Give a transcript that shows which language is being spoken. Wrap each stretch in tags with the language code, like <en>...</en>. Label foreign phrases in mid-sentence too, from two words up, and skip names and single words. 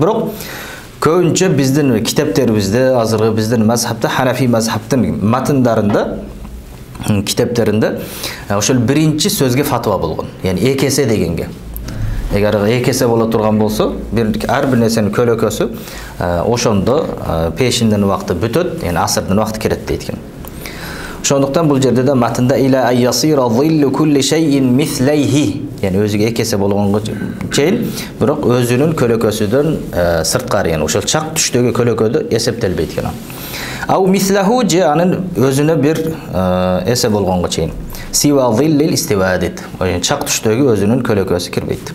<ky>Бирок көбүнчө биздин китептерибизде, азыркы биздин мазхабта, Ханафи мазхабтын матындарында, китептеринде ошол биринчи сөзгө фатва болгон. Yani экесе дегенге. Эгер экесе боло турган болсо, ар бир нерсенин көлөкөсү ошондо пешиндин убакыты бүтөт, yani асырдын убакыты керет дейт экен.</ky> <ar>Ошондуктан бул жерде да матында إلى أن يصير ظل كل شيء مثليه,</ar> <ky>yani өзүгө экесе болгонго чейин, бирок өзүнүн көлөкөсүдөн сырткары, yani ошол чак түштөгү көлөкөдө эсептелбейт экен.</ky> <ar>أو مثله</ar> <ky>же анын өзүнө бир эсе болгонго чейин.</ky> <ar>سوى ظل الاستواء,</ar> <ky>чак түштөгү өзүнүн көлөкөсү кирбейт.</ky>